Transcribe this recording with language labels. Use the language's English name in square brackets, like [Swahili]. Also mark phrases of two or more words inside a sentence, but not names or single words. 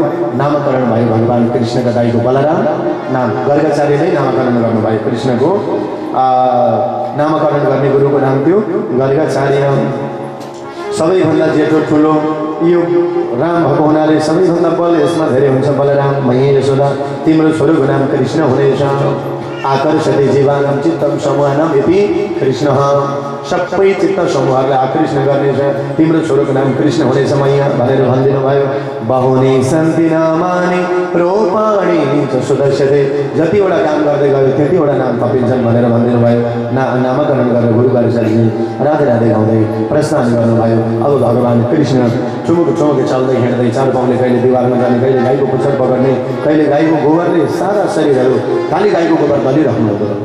[Nepali] नामकरण भयो भगवान कृष्णका दाइको बलराम। नाम गर्गाचार्यले नामकरण गर्नुभयो कृष्णको। नामकरण गर्ने गुरुको नाम थियो गर्गाचार्य। सबैभन्दा जेठो ठुलो यो राम भएको हुनाले सबैभन्दा बल यसमा धेरै हुन्छ। बलराम मही यशोदा तिम्रो छोरोको नाम कृष्ण हुनेछ। [Sanskrit] आकर्षते जीवानां चित्तं समूहानां इति कृष्ण। [Nepali] सबै चित्त समूहहरूलाई आकर्षण गर्नेछ। तिम्रो छोरोको नाम कृष्ण हुनेछ मैया भनेर भनिदिनु भयो। [Sanskrit] बहुनी सन्ति नामानि रूपाणि च सुदर्शते। [Nepali] जतिवटा काम गर्दै गयो त्यतिवटा नाम थपिन्छन् भनेर भनिदिनु भयो। नामकरण गरेर गुरु गर्गाचार्यले राधे राधे गाउँदै प्रस्थान गर्नुभयो। अब भगवान कृष्ण चुमुक चुमुक चल्दै हिँड्दै 4 पाउले कहिले दिवारमा जाने, कहिले गाईको पुच्छर पकड्ने, कहिले गाईको गोबरले सारा शरीरहरू खाली गाईको गोबर बलिराख्नु हुँदो रहेछ।